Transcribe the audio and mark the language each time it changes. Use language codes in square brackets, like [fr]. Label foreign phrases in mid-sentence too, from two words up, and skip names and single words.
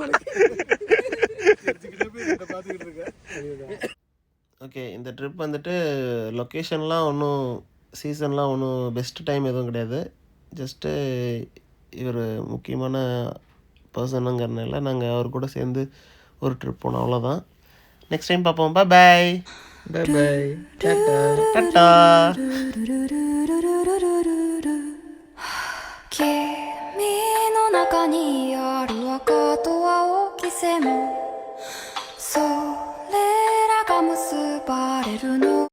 [ta] ஓகே, இந்த ட்ரிப் வந்துட்டு லொக்கேஷன்லாம் ஒன்றும் சீசன்லாம் ஒன்றும் [en] best time [ta] எதுவும் கிடையாது. ஜஸ்ட்டு இவர் முக்கியமான பர்சனுங்கிறனால நாங்கள் அவர் கூட சேர்ந்து ஒரு ட்ரிப் போனோம், அவ்வளோதான். [en] next time [ta] பார்ப்போம். [en] bye bye tata tata. [ja] 君の中にある赤と青き線それらが結ばれるの